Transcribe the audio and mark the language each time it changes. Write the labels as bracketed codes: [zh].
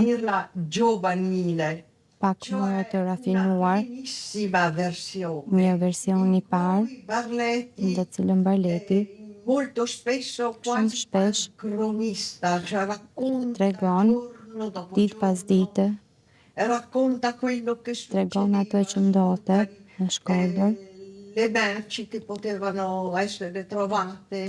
[it] definirla giovanile, [sq] pak më të rafinuar, [it] primissima versione. [sq] një version i parë, [it] Cui Barletti [sq] në të cilën Barleti [it] molto spesso quasi [sq] shpesh [it] cronista, cioè racconta [sq] tregon [it] giorno dopo [sq] ditë pas [it] giorno, [sq] dite, [it] racconta quello che [sq] tregon ato që ndodhte në Shkodër, [it] le merci che potevano essere trovate